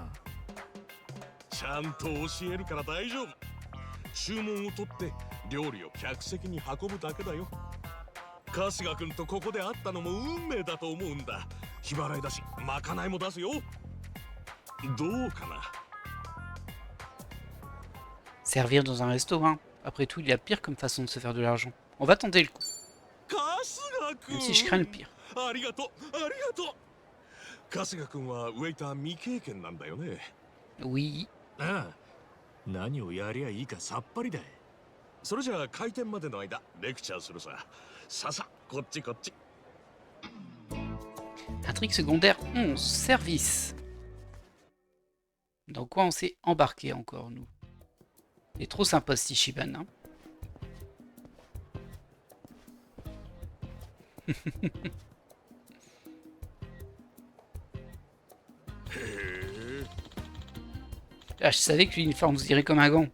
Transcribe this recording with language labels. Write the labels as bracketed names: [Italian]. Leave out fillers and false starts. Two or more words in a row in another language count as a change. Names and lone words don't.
[Japanese] ちゃんと教えるから大丈夫。注文を取って料理を客席に運ぶだけだよ。春日君とここで会ったのも運命だと思うんだ。日払いだし、まかないも出すよ。どうかな。 [French] Servir dans un restaurant. Après tout, il y a pire comme façon de se faire de l'argent. On va tenter le coup. [Japanese] 春日君。 [French] Même si je crains le pire. [Japanese] ありがとう、ありがとう。春日君はウェイター未経験なんだよね。 [French] Oui. [Japanese] ああ、何をやりゃいいかさっぱりだ。それじゃあ開店までの間レクチャーするさ。ささ、こっちこっち。 [French] Intrigue secondaire 11, service. Dans quoi on s'est embarqué encore, nous? Il est trop sympa ce Ichiban, hein. Ah, je savais que l'uniforme vous irait comme un gant.